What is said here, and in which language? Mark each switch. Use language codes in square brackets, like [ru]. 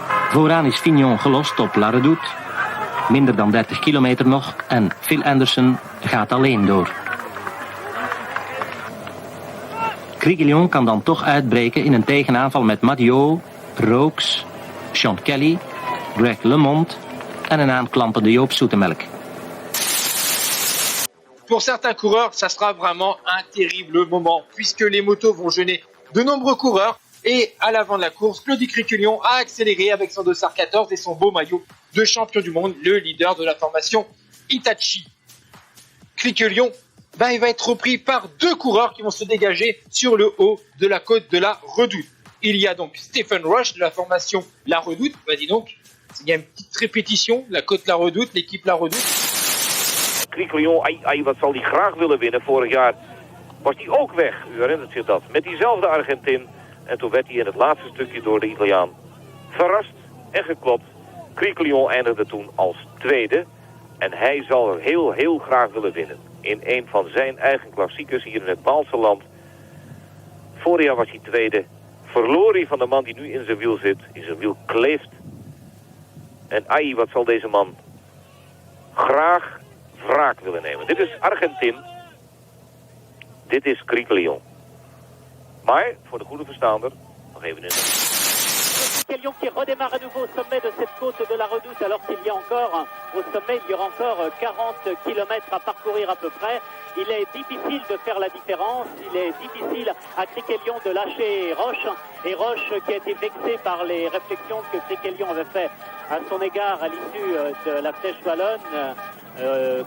[nl] Vooraan is Fignon gelost op La Redoute. Minder dan 30 kilometer nog en Phil Anderson gaat alleen door. Criguillon kan dan toch uitbreken in een tegenaanval met Madiot, Rooks, Sean Kelly, Greg LeMond en een aanklampende Joop Zoetemelk. [fr] Pour certains coureurs, ça sera vraiment un terrible moment puisque les motos vont gêner de nombreux coureurs et à l'avant de la course, Claude Cricquelion a accéléré avec son dossard 14 et son beau maillot de champion du monde, le leader de la formation Hitachi. Cricquelion, il va être repris par 2 coureurs qui vont se dégager sur le haut de la côte de la Redoute. Il y a donc Stephen Rush de la formation La Redoute. Dis donc, il y a une petite répétition, la côte La Redoute, l'équipe La Redoute. [nl] Cricquelion, wat zal hij graag willen winnen. Vorig jaar was hij ook weg, u herinnert zich dat, met diezelfde Argentin. En toen werd hij in het laatste stukje door de Italiaan verrast en geklopt. Cricquelion eindigde toen als 2e. En hij zal er heel graag willen winnen. In een van zijn eigen klassiekers hier in het Waalse land. Vorig jaar was hij 2e. Verloor hij van de man die nu in zijn wiel zit. In zijn wiel kleeft. En wat zal deze man graag wraak willen nemen. Dit is Argentin. Dit is Cricquelion. Maar, voor de goede verstaander, nog even in [fr] Cricquelion qui redémarre à nouveau au sommet de cette côte de la Redoute alors qu'il y a encore, au sommet, il y aura encore 40 km à parcourir à peu près. Il est difficile de faire la différence, il est difficile à Cricquelion de lâcher Roche. Et Roche qui a été vexé par les réflexions que Cricquelion avait fait à son égard à l'issue de la Flèche Wallonne.